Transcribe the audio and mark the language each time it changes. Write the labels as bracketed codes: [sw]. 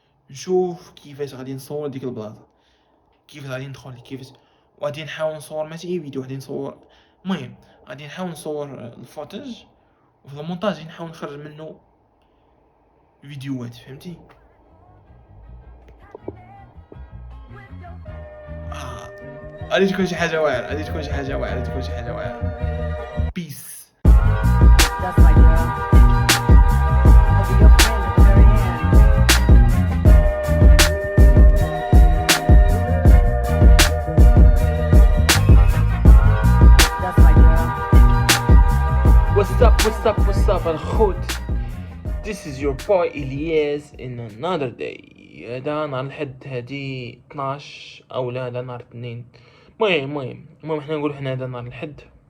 [ar] نشوف كيفاش غادي نصور ديك البلاصه، كيفاش غادي ندخل، كيفاش وغادي نحاول نصور ماشي فيديو، غادي نصور المهم غادي نحاول نصور الفوتاج، وفي المونتاج نحاول نخرج منه فيديوهات، فهمتي؟ غادي تكون شي حاجه واعره، غادي تكون شي حاجه واعره، غادي تكون شي حاجه واعره. بيس. [en] That's my girl. I'll be your friend at the very end. That's my girl. What's up الخوت. This is your boy Elias in another day. [ar] هذا نهار الحد، هادي 12 او لا هذا نهار اثنين. المهم حنا نقول حنا هذا نهار الحد.